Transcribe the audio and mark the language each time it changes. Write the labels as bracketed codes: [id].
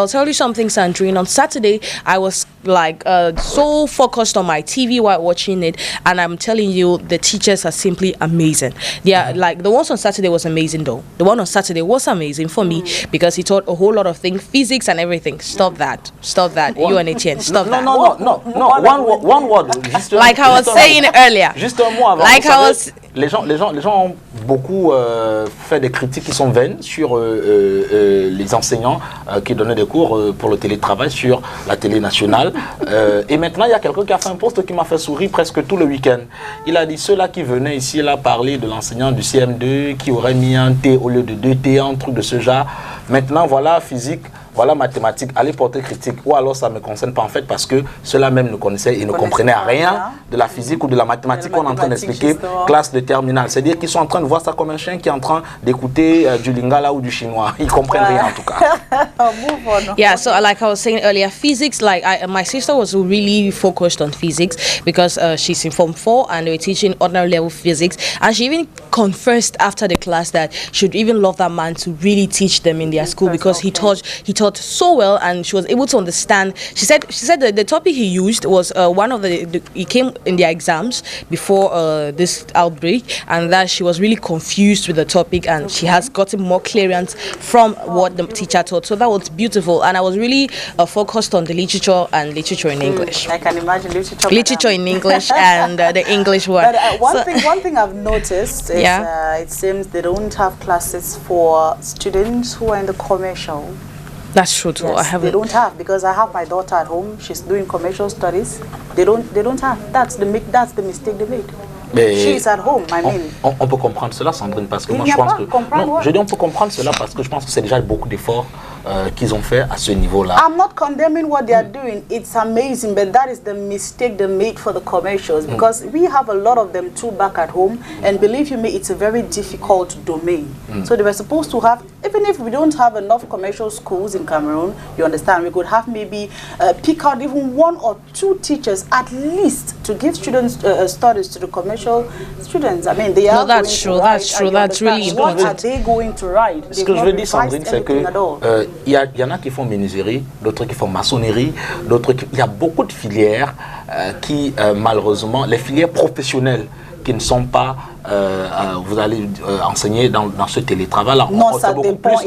[en] I'll tell you something, Sandrine. On Saturday, I was like so focused on my TV while watching it, and I'm telling you, the teachers are simply amazing. They are like, the ones on Saturday was amazing though. The one on Saturday was amazing for me because he taught a whole lot of things, physics and everything. Stop that. You and Etienne, stop that. No. One word. Like I was saying earlier. [fr] Juste un mot avant. [en] Like I was. [fr] Les gens ont beaucoup fait des critiques qui sont vaines sur les enseignants qui donnaient des cours pour le télétravail sur la télé nationale. Et maintenant, il y a quelqu'un qui a fait un post qui m'a fait sourire presque tout le week-end. Il a dit ceux-là qui venaient ici là parler de l'enseignant du CM2 qui aurait mis un T au lieu de 2 T, un truc de ce genre. Maintenant, voilà physique. Voilà mathématiques, allez porter critique, ou alors ça ne me concerne pas en fait parce que ceux-là même ne connaissaient et ne comprenaient rien de la physique ou de la mathématique qu'on est en train d'expliquer, classe de terminale. C'est-à-dire qu'ils sont en train de voir ça comme un chien qui est en train d'écouter du lingala ou du chinois. Ils comprennent rien en tout cas. [en] Yeah, so like I was saying earlier, physics, like my sister was really focused on physics because she's in Form 4 and they were teaching ordinary level physics, and she even confessed after the class that she'd even love that man to really teach them in their school because he taught so well, and she was able to understand. She said that the topic he used was one of he came in their exams before this outbreak, and that she was really confused with the topic, and she has gotten more clearance from what the teacher taught. So that was beautiful, and I was really focused on the literature and literature in English. I can imagine literature in English and the English one. But one thing I've noticed is it seems they don't have classes for students who are in the commercial. That's true too. Yes, they don't have, because I have my daughter at home. She's doing commercial studies. They don't have. That's the mistake they made. She's at home, I mean. [fr] On peut comprendre cela, Sandrine, parce que moi je pense que je dis on peut comprendre cela parce que je pense que c'est déjà beaucoup d'efforts qu'ils ont fait à ce niveau-là. [en] I'm not condemning what they are doing. It's amazing, but that is the mistake they made for the commercials, because we have a lot of them too back at home, and believe you me, it's a very difficult domain. So they were supposed to have, even if we don't have enough commercial schools in Cameroon, you understand, we could have maybe pick out even 1 or 2 teachers at least to give students studies to the commercial students. I mean, they are. No, that's true. That's true. That's really important. What are they going to write? [fr] Ce que je veux dire, Sandrine, c'est que il y en a qui font menuiserie, d'autres qui font maçonnerie, d'autres qui... Il y a beaucoup de filières qui, malheureusement, les filières professionnelles qui ne sont pas, vous allez enseigner dans ce télétravail-là. Non, ça dépend.